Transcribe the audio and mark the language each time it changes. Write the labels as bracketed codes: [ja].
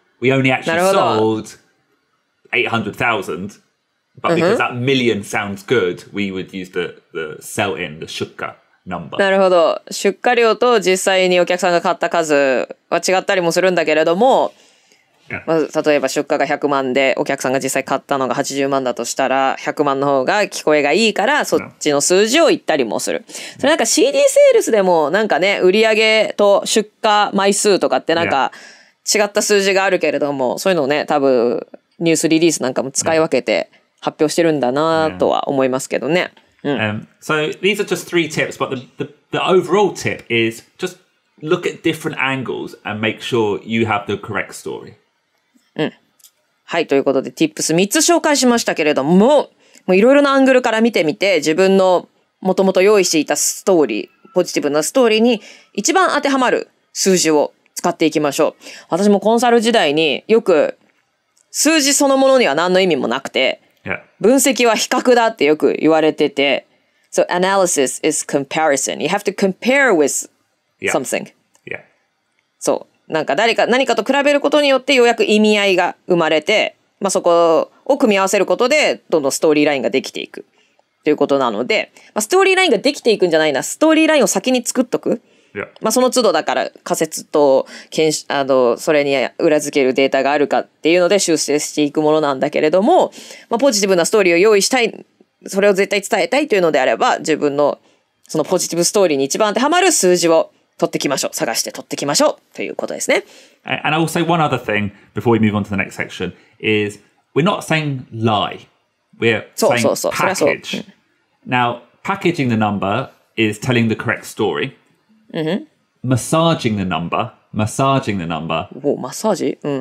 [en] We only actually sold 800,000, but because that million sounds good, we would use the sell in, the shukka number. [ja] なるほど。出荷量と実際にお客さんが買った数は違ったりもするんだけれども、まあ、例えば出荷が100万でお客さんが実際買ったのが80万だとしたら100万の方が聞こえがいいからそっちの数字を言ったりもする。それなんか CD セールスでもなんかね、売上と出荷枚数とかってなんか違った数字があるけれども、そういうのをね、多分ニュースリリースなんかも使い分けて発表してるんだなとは思いますけどね。 [en] So these are just 3 tips, but the overall tip is just look at different angles and make sure you have the correct story. [ja] はい、ということで Tips3 つ紹介しましたけれども、いろいろなアングルから見てみて自分のもともと用意していたストーリー、ポジティブなストーリーに一番当てはまる数字を使っていきましょう。私もコンサル時代によく数字そのものには何の意味もなくて、分析は比較だってよく言われてて、 [en] So analysis is comparison. You have to compare with something. [ja] そう。なんか何かと比べることによってようやく意味合いが生まれて、まあそこを組み合わせることでどんどんストーリーラインができていくということなので、まあ、ストーリーラインができていくんじゃないな、ストーリーラインを先に作っとく。まあその都度だから仮説とそれに裏付けるデータがあるかっていうので修正していくものなんだけれども、まあ、ポジティブなストーリーを用意したい、それを絶対伝えたいというのであれば、自分のそのポジティブストーリーに一番当てはまる数字を取ってきましょう。探して取ってきましょうということですね。 [en] And I'll say one other thing before we move on to the next section is we're not saying lie. We're saying package. Now, packaging the number is telling the correct story. Massaging the number マッサージ